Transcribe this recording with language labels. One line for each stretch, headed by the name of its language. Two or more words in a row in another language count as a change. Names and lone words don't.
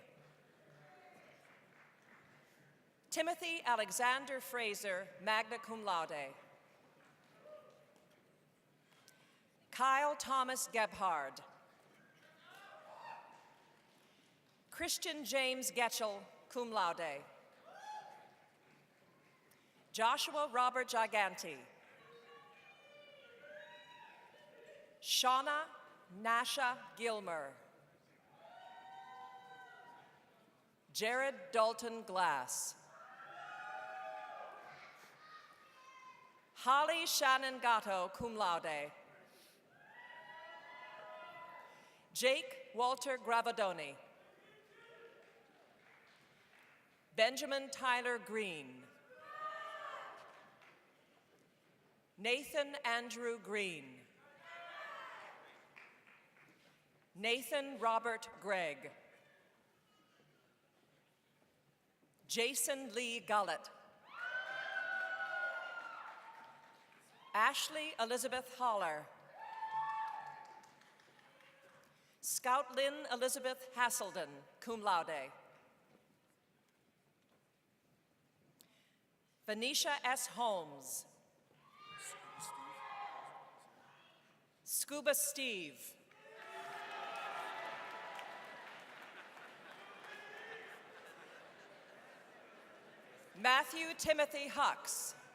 English: Timothy Alexander Fraser,
Latin: magna cum laude.
English: Kyle Thomas Gebhard. Christian James Getchell,
Latin: cum laude.
English: Joshua Robert Giganti. Shauna Nasha Gilmer. Jared Dalton Glass. Holly Shannon Gatto,
Latin: cum laude.
English: Jake Walter Gravadoni. Benjamin Tyler Green. Nathan Andrew Green. Nathan Robert Gregg. Jason Lee Gullett. Ashley Elizabeth Holler. Scout Lynn Elizabeth Hasselden,
Latin: cum laude.
English: Venetia S. Holmes. Scuba Steve. Matthew Timothy Hux.